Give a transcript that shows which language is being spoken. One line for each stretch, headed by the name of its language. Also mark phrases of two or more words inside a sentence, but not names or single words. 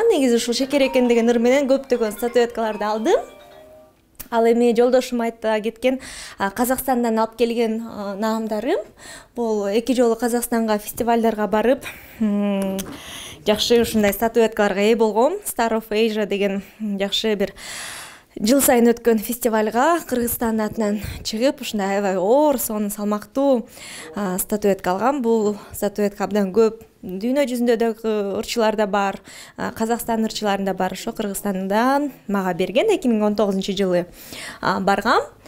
Kyrgyz: Негизи ушул Шекер экен деген ыр менен көптөгөн статуэткаларды алдым. Ал эми жолдошум айта кеткен Казакстандан алып келген наамдарым. Бул 2 жолу Казакстанга фестивалдарга барып, жакшы ушундай статуэткаларга ээ болгом. Star of Asia деген жакшы бир жыл сайын өткөн фестивалга Кыргызстан атынан чыгып, ушундай аябай оор, сонун салмактуу статуэтка алгам. Бул статуэтка абдан көп дүйнө жүзүндө дагы ырчылар да бар, Казакстан ырчыларында бар. Ошо Кыргызстандан мага берген 2019 жылы баргам.